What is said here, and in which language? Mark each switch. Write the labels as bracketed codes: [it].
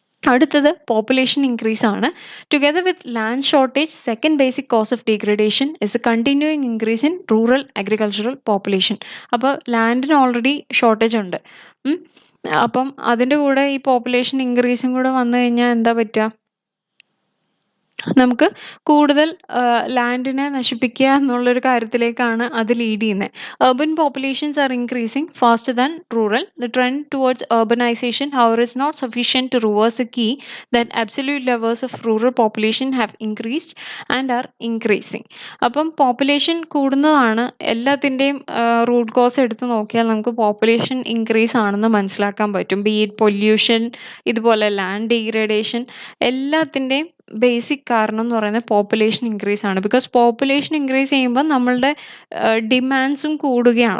[ml] അടുത്തത് population increase ആണ്. [en] Together with land shortage, second basic cause of degradation is a continuing increase in rural agricultural population. [ml] അപ്പോൾ ലാൻഡിന് already shortage ഉണ്ട്. അപ്പം അതിൻ്റെ കൂടെ ഈ പോപ്പുലേഷൻ ഇൻക്രീസും കൂടെ വന്നു കഴിഞ്ഞാൽ എന്താ പറ്റുക? നമുക്ക് കൂടുതൽ ലാൻഡിനെ നശിപ്പിക്കുക എന്നുള്ളൊരു കാര്യത്തിലേക്കാണ് അത് ലീഡ് ചെയ്യുന്നത്. [en] Urban populations are increasing faster than rural. The trend towards urbanization, however, is not sufficient to reverse the key that absolute levels of rural population have increased and are increasing. [ml] അപ്പം population കൂടുന്നതാണ് എല്ലാത്തിൻ്റെയും root cause എടുത്ത് നോക്കിയാൽ നമുക്ക് population increase ആണെന്ന് മനസ്സിലാക്കാൻ പറ്റും. B it pollution, ഇതുപോലെ land degradation, എല്ലാത്തിൻ്റെയും ബേസിക് കാരണം എന്ന് പറയുന്നത് പോപ്പുലേഷൻ ഇൻക്രീസ് ആണ്. ബിക്കോസ് പോപ്പുലേഷൻ ഇൻക്രീസ് ചെയ്യുമ്പോൾ നമ്മളുടെ ഡിമാൻഡ്സും കൂടുകയാണ്.